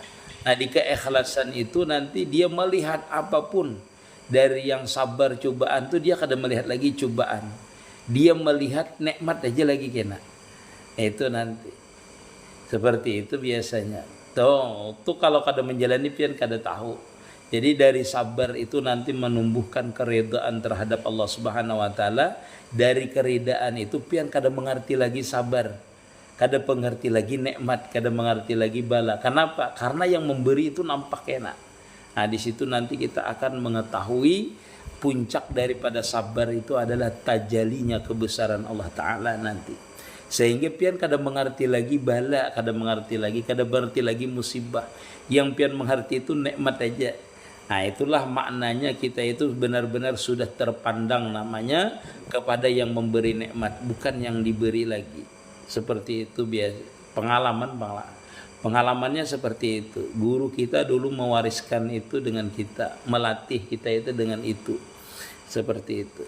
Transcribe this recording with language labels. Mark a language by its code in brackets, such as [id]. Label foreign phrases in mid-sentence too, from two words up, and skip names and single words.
[id] Nah, di keikhlasan itu nanti dia melihat apapun dari yang sabar cobaan tuh dia kadang melihat lagi cobaan. Dia melihat nikmat aja lagi kena. Itu nanti. Seperti itu biasanya. [bjn] Tuh kalau kada menjalani pian kada tahu. [id] Jadi dari sabar itu nanti menumbuhkan keredaan terhadap Allah [ar] Subhanahu wa taala. [bjn] Dari keredaan itu pian kada mengerti lagi sabar. Kada mengerti lagi nikmat, kada mengerti lagi bala. [id] Kenapa? Karena yang memberi itu nampak enak. Nah, di situ nanti kita akan mengetahui puncak daripada sabar itu adalah tajalinya kebesaran Allah taala nanti. [bjn] Sehingga pian kada mengerti lagi bala, kada mengerti lagi musibah. [id] Yang pian mengerti itu nikmat aja. Nah, itulah maknanya kita itu benar-benar sudah terpandang namanya kepada yang memberi nikmat, bukan yang diberi lagi. Seperti itu biasa pengalamannya seperti itu. Guru kita dulu mewariskan itu dengan kita, melatih kita itu dengan itu, seperti itu.